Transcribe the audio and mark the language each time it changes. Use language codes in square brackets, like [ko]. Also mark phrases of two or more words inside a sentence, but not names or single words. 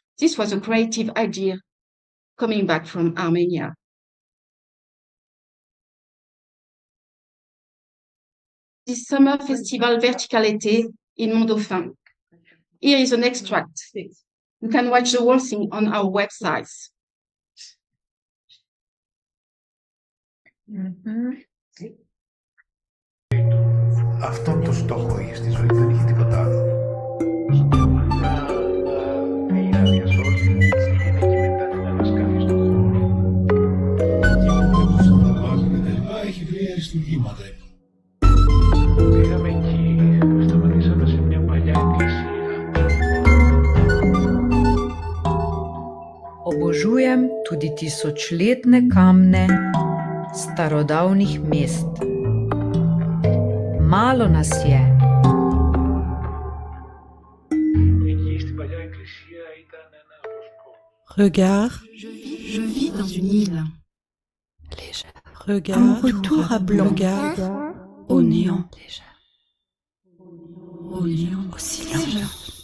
[en] This was a creative idea coming back from Armenia. This summer festival Vertical Été in Mont-Dauphin. Here is an extract. You can watch the whole thing on our websites. [el] Αυτόν τον στόχο είχε στη ζωή, δεν είχε τίποτα άλλο. Να διασώσει τη γυναίκη μετά την ανασκάφη στον χώρο. Και μετά πάλι τελικά έχει βρει αριστουργήματα. Πήγαμε εκεί, σταματήσαμε σε μια παλιά εκκλησία. [sl] Obožujem tudi tisočletne kamne starodavnih mest. Malo nas je. [el] Εκεί στην παλιά εκκλησία ήταν ένα βοσκό. [fr] Regarde, Je vis dans une île. regarde, Un retour à blanc. regarde, Au néant. Au néant. Au silence.